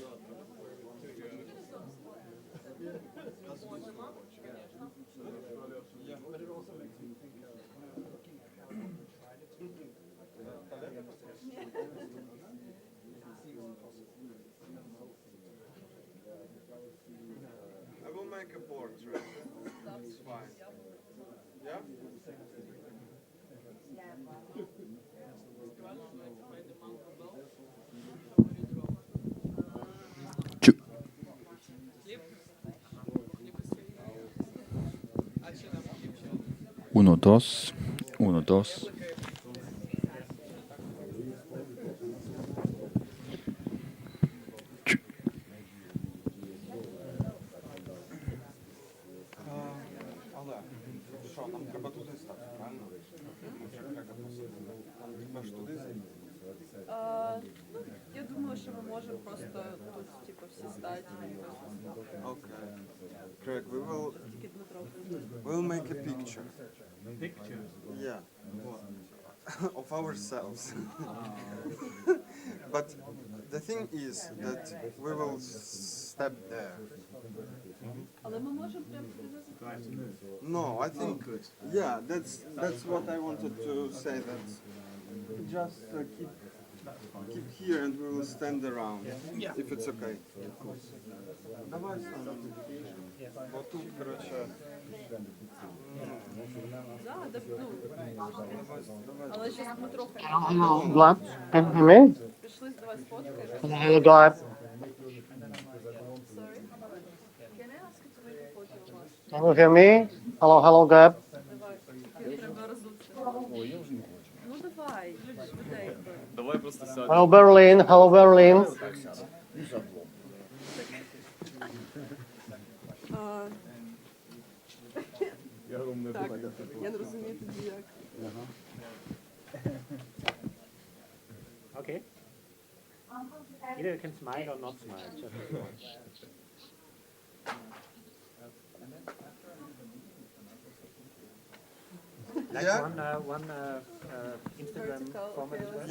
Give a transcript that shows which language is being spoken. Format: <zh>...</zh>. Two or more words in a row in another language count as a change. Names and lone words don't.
<en>Yeah, but it also makes me think I will make a portrait. It's fine. Yeah?</en> <es>Uno, dos. Uno, dos.</es> <uk>Але що, нам треба туди стати, правильно? Треба ж туди зайти. Я думаю, що ми можемо просто тут, типу, всі стати.</uk> <en>Okay. Craig, we'll make a picture. Picture? Yeah. Of ourselves. But the thing is that we will step there.</en> <uk>Але ми можемо прямо туди.</uk> <en>No, I think, yeah, that's what I wanted to say, that just keep here and we will stand around, if it's okay.</en> <uk>Давай станемо. Бо тут, коротше, Але щось ми трохи.</uk> <en>Vlad, can you hear me?</en> <uk>Пішли, давай сфоткаєш.</uk> <en>Hello, Glad. Can you hear me? Hello, hello, Gab.</en> <uk>Треба розутися. Ну давай, швиденько. Давай просто сядемо.</uk> <en>Hello, Berlin. Hello, Berlin.</en> <uk>Так, я не розумію тоді як.</uk> <en>Okay. Either you can smile or not smile. Just if you want. Like Yeah? one Instagram format as well.</en>